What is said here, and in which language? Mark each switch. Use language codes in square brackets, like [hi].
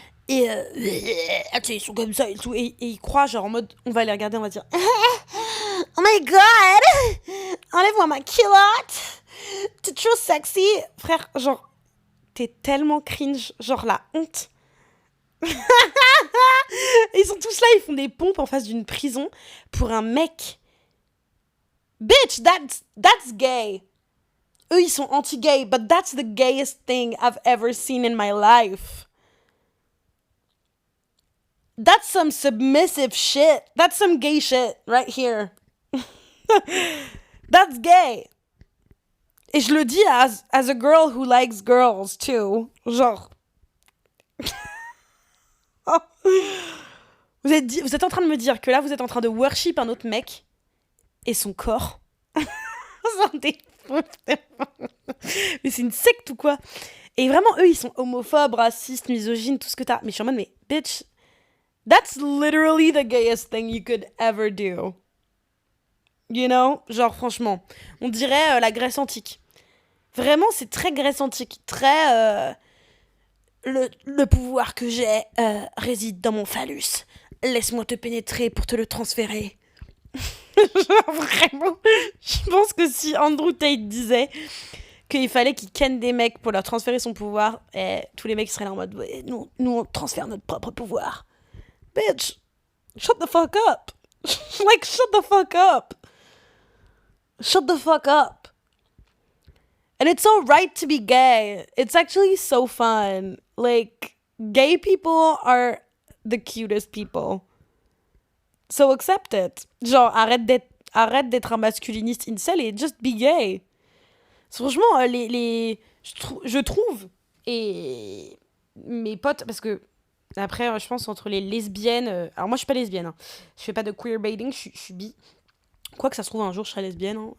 [fr] Et ils sont comme ça et tout. Et ils croient, genre, en mode, on va les regarder, on va dire [en] oh my god, [fr] enlève-moi ma culotte, t'es trop sexy. Frère, genre, t'es tellement cringe, genre la honte. Ils sont tous là, ils font des pompes en face d'une prison pour un mec. [en] Bitch, that's gay. [fr] Eux, ils sont anti-gay, [en] but that's the gayest thing I've ever seen in my life. That's some submissive shit. That's some gay shit right here. That's gay. [fr] Et je le dis [en] as a girl who likes girls too. [fr] Genre. Vous êtes en train de me dire que là, vous êtes en train de worship un autre mec et son corps. Mais c'est une secte ou quoi? Et vraiment, eux, ils sont homophobes, racistes, misogynes, tout ce que t'as. Mais je suis en mode, mais [en] bitch, that's literally the gayest thing you could ever do. You know? [fr] Genre, franchement, on dirait la Grèce antique. Vraiment, c'est très Grèce antique. Très... le pouvoir que j'ai réside dans mon phallus. Laisse-moi te pénétrer pour te le transférer. Genre, vraiment, je pense que si Andrew Tate disait qu'il fallait qu'il ken des mecs pour leur transférer son pouvoir, tous les mecs seraient là en mode ouais, nous on transfère notre propre pouvoir. [en] Bitch, shut the fuck up. Like, shut the fuck up. Shut the fuck up. And it's alright to be gay. It's actually so fun. Like, gay people are the cutest people. So accept it. [fr] Genre, arrête d'être un masculiniste incel et [en] just be gay. [fr] Franchement, je trouve, et mes potes, parce que après, je pense entre les lesbiennes... alors moi, je suis pas lesbienne. Hein. Je fais pas de queerbaiting, je suis bi. Quoi que ça se trouve, un jour, je serai lesbienne. Hein.